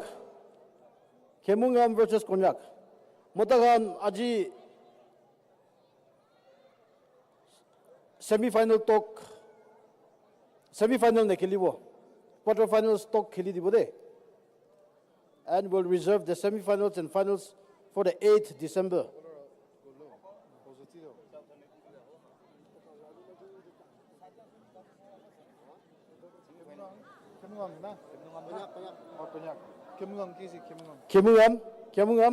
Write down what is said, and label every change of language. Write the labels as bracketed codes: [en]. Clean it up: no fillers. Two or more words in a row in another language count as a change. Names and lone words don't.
[nag] Kemungan versus Konyak. Motagan aji semi-final ne khelibo. [en] Quarter finals [nag] talk kheli dibo de. [en] And we'll reserve the semi-finals and finals for the 8th December. Kemungam.